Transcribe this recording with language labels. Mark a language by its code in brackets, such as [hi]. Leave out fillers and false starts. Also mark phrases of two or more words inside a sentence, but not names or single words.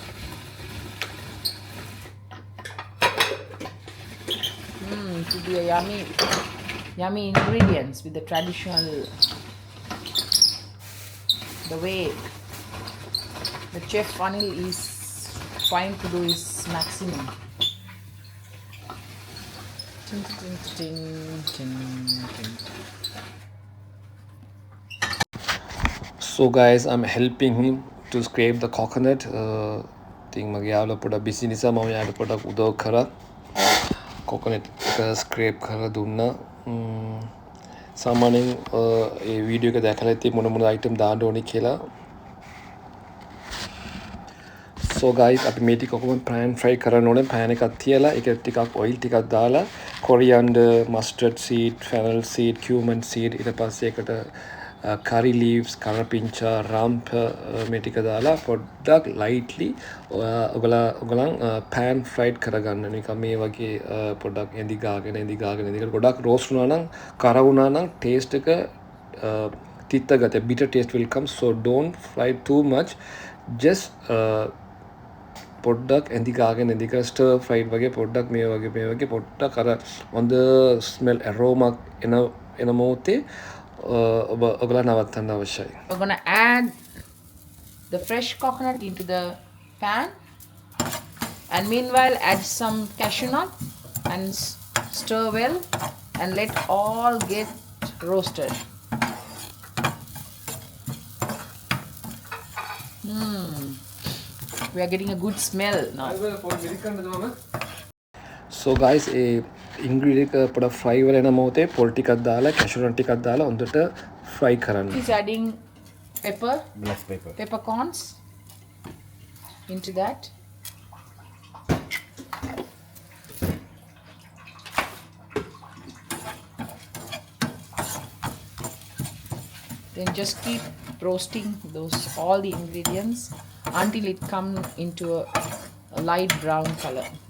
[en] To be a yummy ingredients with the traditional, the way the chef Anil is trying to do his maximum. Ting, ting, ting, ting, ting. So guys, I'm helping him to scrape the coconut. [si] ඉතින් මගේ යාළුවා පොඩක් busy නිසා මම යාළුවට පොඩක් උදව් කරා. coconut එක scrape කරලා දුන්නා. සාමාන්‍යයෙන් ඒ වීඩියෝ එක දැකලා ඉතින් මොන මොන item දාන්න ඕනේ කියලා. [en] So guys, [si] අපි මේ ටික ඔක්කොම [en] pan fry [si] කරන්න ඕනේ. pan එකක් තියලා ඒකට ටිකක් oil ටිකක් දාලා [en] coriander, mustard seed, fennel seed, cumin seed [si] ඊට පස්සේ ඒකට [en] curry leaves, karapincha, ramp [si] මේ ටික දාලා පොඩ්ඩක් lightly ඔයගොල්ලන් [en] pan fried [si] කරගන්න. නිකන් මේ වගේ පොඩ්ඩක් එඳි ගාගෙන ගොඩක් roast වුණා නම් කර වුණා නම් taste එක තිත්ත ගතිය [en] bitter taste will come, so don't fry too much. [si] Just පොඩ්ඩක් ඇඳි ගාගෙන [en] stir fried [si] වගේ පොඩ්ඩක් මේ වගේ පොඩ්ඩක් අර හොඳ [en] smell aroma [si] එන මොහොතේ ඔයගොල්ලෝ නවත්තන්න අවශ්‍යයි. [en] We're gonna add the fresh coconut into the pan, and meanwhile add some cashew nut and stir well and let all get roasted. We are getting a good smell now. So guys, [si] ඒ ingredient එක පොඩක් fry වෙලා එන මොහොතේ පොල් ටිකක් දාලා [en] cashew nut [si] ටිකක් දාලා හොඳට fry කරන්න. [en] He's adding pepper, black pepper. peppercorns into that. Then just keep roasting all the ingredients until it comes into a light brown color.